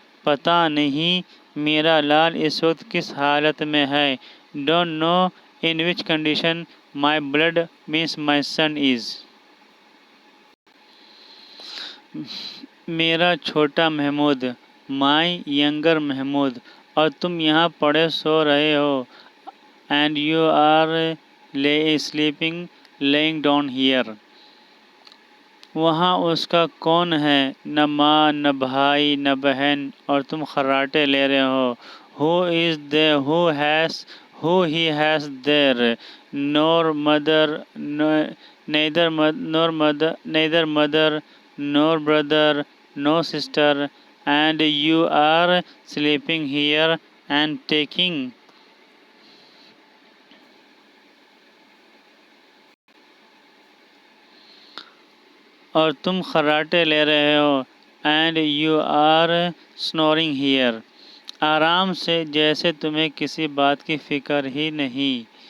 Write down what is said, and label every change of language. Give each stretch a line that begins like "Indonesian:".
Urdu: پتہ نہیں میرا لال اس وقت کس حالت میں ہے.
English: Don't know in which condition my blood means my son is.
Urdu: میرا چھوٹا محمود،
English: my younger
Urdu: محمود، اور تم یہاں پڑے سو رہے ہو.
English: And you are laying down here.
Urdu: وہاں اس کا کون ہے؟ نہ ماں، نہ بھائی، نہ بہن، اور تم خراٹے لے رہے ہو.
English: Who is there? Who he has there? Nor mother, neither mother, nor brother, no sister, and you are sleeping here and taking.
Urdu: اور تم خراٹے لے رہے ہو.
English: And you are snoring here.
Urdu: آرام سے، جیسے تمہیں کسی بات کی فکر ہی نہیں.